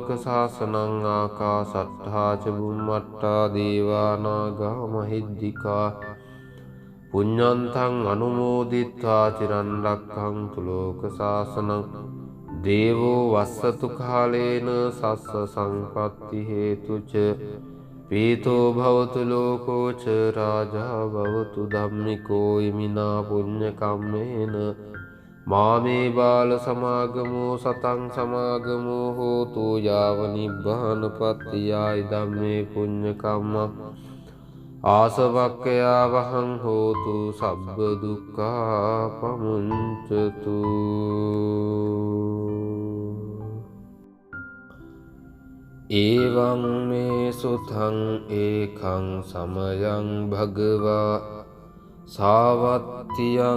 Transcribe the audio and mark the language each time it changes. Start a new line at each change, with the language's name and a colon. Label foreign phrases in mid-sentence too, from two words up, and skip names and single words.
Pali: සාසනං ආකාසට්ඨා ච බුම්මට්ඨා දේවානාගා මහිද්దికා පුඤ්ඤන්තං අනුමෝදිත්වා චිරන් රක්ඛන්තු ලෝක සාසනං දේවෝ වස්සතු කාලේන සස්ස සංපත්ති හේතුච පීතෝ භවතු ලෝකෝ ච රාජා භවතු ධම්මිකෝ ඉමිනා පුඤ්ඤ කම්මේන මාමේ බාල සමාගමෝ සතං සමාගමෝ හෝතු යාව නිබ්බානපත්තියයි ධම්මේ පුඤ්ඤ කම්මං ආසවක්ඛයා වහං හෝතු සබ්බ දුක්ඛා පමුඤ්චතු. ඒවං මේ සුතං ඒකං සමයං භගවා සාවත්තියං